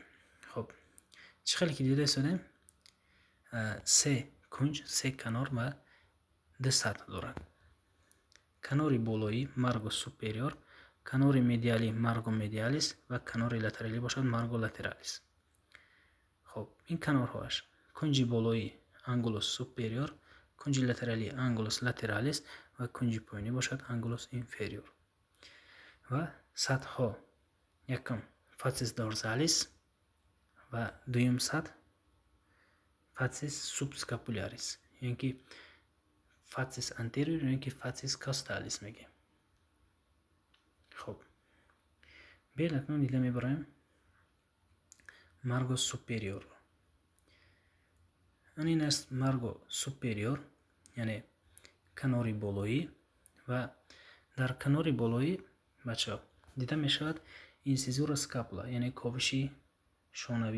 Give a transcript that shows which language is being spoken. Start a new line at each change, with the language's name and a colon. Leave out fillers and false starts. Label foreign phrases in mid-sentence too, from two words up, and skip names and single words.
Tajik: хоб чӣ хеле ки дида истодем, се кунҷ, се канор ва ду сатҳ дорад. канори болоӣ
Latin: margo superior,
Tajik: канори медиалӣ
Latin: margo medialis
Tajik: ва канори латералӣ бошад
Latin: margo lateralis.
Tajik: хоб ин канорҳоаш кунҷи болоӣ
Latin: angulus superior,
Tajik: кунҷи латералӣ
Latin: angulus lateralis
Tajik: ва кунҷи поёнӣ бошад
Latin: angulus inferior.
Tajik: ва сатҳҳо якум
Latin: facies dorsalis
Tajik: ва дуюм сатҳ
Latin: facies subscapularis,
Tajik: яъне ки
Latin: facies anterior,
Tajik: яъне ки
Latin: facies costalis
Tajik: мегӯем. хоб биед акнун дида мебароем
Latin: margo superior.
Tajik: ин аст
Latin: margo superior,
Tajik: яъне канори болоӣ. ва дар канори болоӣ бачаҳо дида мешавад
Latin: incisura scapulae,
Tajik: яъне ковиши шонавӣ.